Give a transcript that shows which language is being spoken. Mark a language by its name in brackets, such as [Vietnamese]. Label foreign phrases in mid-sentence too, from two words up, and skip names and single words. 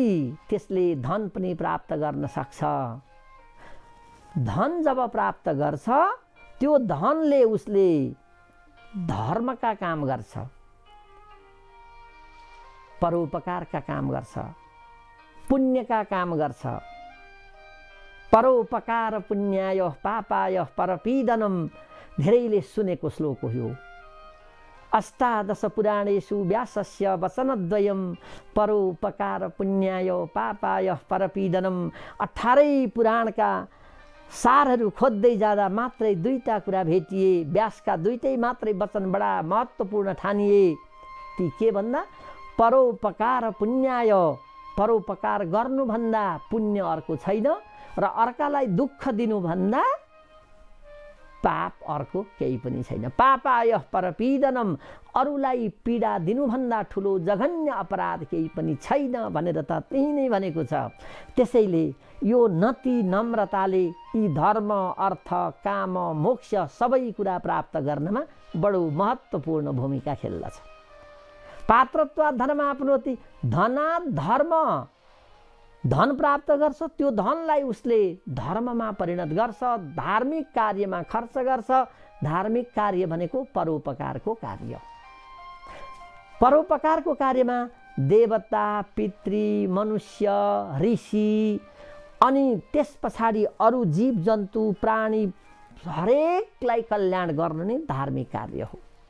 [Nepali] त्यसले धन पनि प्राप्त गर्न सक्छ। धन जब प्राप्त गर्छ त्यो धनले उसले धर्मका काम गर्छ, परोपकारका काम गर्छ, पुण्यका काम गर्छ। [Sanskrit] परोपकार पुण्याय पापाय परपीडनम। [Nepali] धेरैले सुनेको श्लोक हो यो। [Sanskrit] अष्टादश पुराणेषु व्यासस्य वचनद्वयम् परोपकार पुण्याय पापाय परपीडनम। [Nepali] 18 पुराणका सारहरू खोज्दै जाँदा मात्रै 2टा कुरा भेटिए। व्यासका 2टै मात्रै वचन बडा महत्त्वपूर्ण ठानिए। ती के भन्दा [Sanskrit] परोपकार पुण्याय। [Nepali] परोपकार गर्नुभन्दा पुण्य अर्को छैन। र अर्कालाई दुःख दिनुभन्दा पाप अर्को केही पनि छैन। [Sanskrit] पापाय परपीडनम, [Nepali] अरूलाई पीडा दिनुभन्दा ठुलो जघन्य अपराध केही पनि छैन भनेर त त्यही नै भनेको छ। त्यसैले यो नति नम्रताले यी धर्म, अर्थ, काम, मोक्ष सबै कुरा प्राप्त गर्नमा बडो महत्त्वपूर्ण भूमिका खेल्दछ। [Sanskrit] पात्रत्वात् धर्म आपनोति, धनात् धर्म, [Nepali] धन प्राप्त गर्छ, त्यो धनलाई उसले धर्ममा परिणत गर्छ, धार्मिक कार्यमा खर्च गर्छ। धार्मिक कार्य भनेको परोपकारको कार्य। परोपकारको कार्यमा देवता, पितृ, मनुष्य, ऋषि अनि त्यस पछाडि अरू जीव जन्तु प्राणी हरेकलाई कल्याण गर्न नै धार्मिक कार्य हो।